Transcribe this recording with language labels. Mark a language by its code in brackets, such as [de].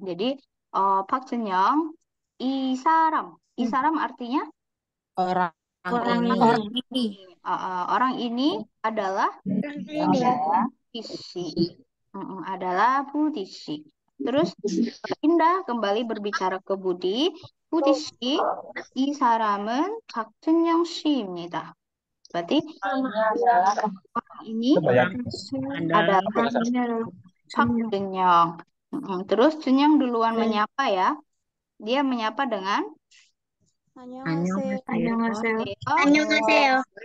[id] Jadi Pak Chun-young, [ko] 이 사람 [id] artinya Orang ini. orang ini adalah Budisi. Adalah Budisi. Terus Indah kembali berbicara ke Budi. [ko] Budi 씨, 이 사람은 박준영 씨입니다. [id] Berarti orang ini adalah Pak Junyoung. Terus Junyoung duluan menyapa ya. Dia menyapa dengan [ko] Annyeonghaseyo. 안녕하세요. [id] Saya [ko] 안녕하세요.